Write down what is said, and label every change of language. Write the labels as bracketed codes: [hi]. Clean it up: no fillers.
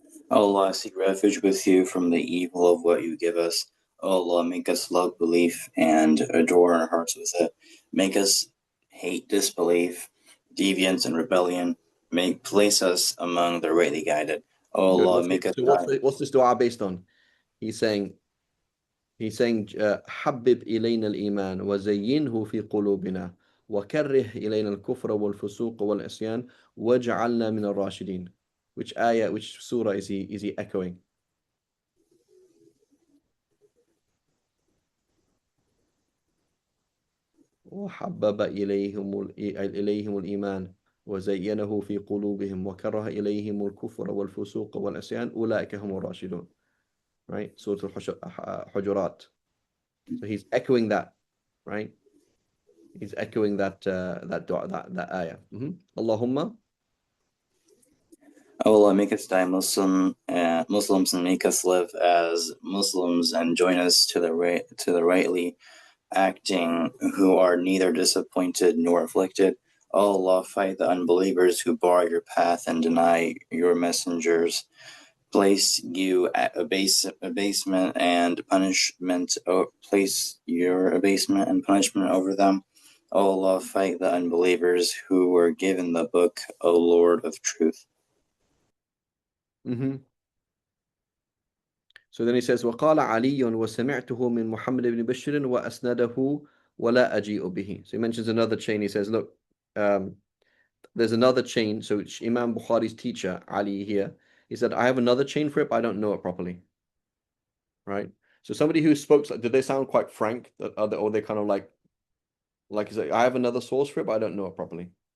[en] O Allah, I seek refuge with you from the evil of what you give us. O Allah, make us love belief and adore our hearts with it. Make us hate disbelief, deviance, and rebellion. Place us among the rightly guided. O Good. Allah, make us So die. what's this dua based on? He's saying [ar] حبب إلينا الإيمان وزينه في قلوبنا وكره إلينا الكفر والفسوق والعصيان واجعلنا من الراشدين. [en] Which surah is he echoing? [ar] وحبب إليهم الإيمان وزينه في قلوبهم وكره إليهم الكفر والفسوق والعصيان أولئك هم الراشدون. [en] Right? Surah Al-Hujurat. So he's echoing that, right? He's echoing that dua, that ayah. [ar] Allahumma. [en] O Allah, make us die Muslims and make us live as Muslims and join us to the rightly acting who are neither disappointed nor afflicted. O Allah, fight the unbelievers who bar your path and deny your messengers. Place you at abasement and punishment. Place your abasement and punishment over them. O Allah, fight the unbelievers who were given the book, O Lord of truth. So then he says, [ar] وقال علي وسمعته من محمد بن بشر وأسنده ولا أجيء به. [en] So he mentions another chain. He says, look, there's another chain. So Imam Bukhari's teacher, Ali here, he said, I have another chain for it, but I don't know it properly. Right? So somebody who spoke, did they sound quite frank? Or they kind of like he's like, I have another source for it, but I don't know it properly.